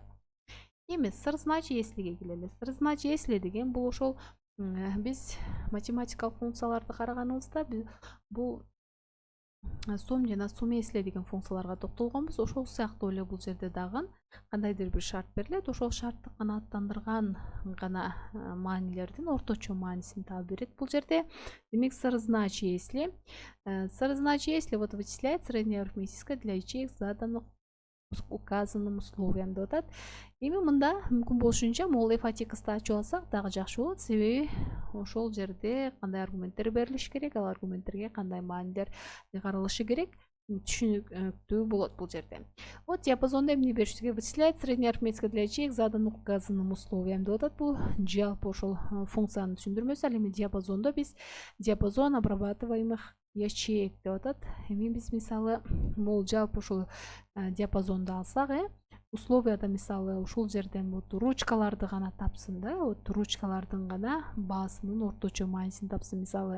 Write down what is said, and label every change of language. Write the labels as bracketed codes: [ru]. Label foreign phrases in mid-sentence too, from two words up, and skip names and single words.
[ky] Эми сырызнач если келели. Сырызнач если деген бул ошол биз математикалык функцияларды караганыбызда бул сум жана сум если деген функцияларга токтолгонбуз. Ошол сыяктуу эле бул жерде дагы кандайдыр бир шарт берилет. Ошол шартты канааттандырган гана маанилердин орточо маанисин таап берет бул жерде. [ru] Демек сырызнач если вот вычисляет среднее арифметическое для ячеек заданных указанным условиям [ky] деп атат. Эми мында мүмкүн болушунча могул f(x)ты ачып алсак дагы жакшы болот. Себеби ошол жерде кандай аргументтер берилиш керек, ал аргументтерге кандай маанилер каралышы керек, түшүнүктүү болот бул жерде. Вот диапазонда эмне бериши керек? [ru] Вычисляет среднее арифметическое для ячеек заданным указанным условиям [ky] деп атат. Бул жалпы ошол функциянын түшүндүрмөсү. Ал эми диапазондо биз [ru] диапазон обрабатываемых ячеек [ky] деп атат. Эми биз мисалы могул жалпы ушул диапазонду алсак, условияда мисалы ушул жерден вот ручкаларды гана тапсын да, вот ручкалардын гана баасынын орточо маанисин тапсын мисалы.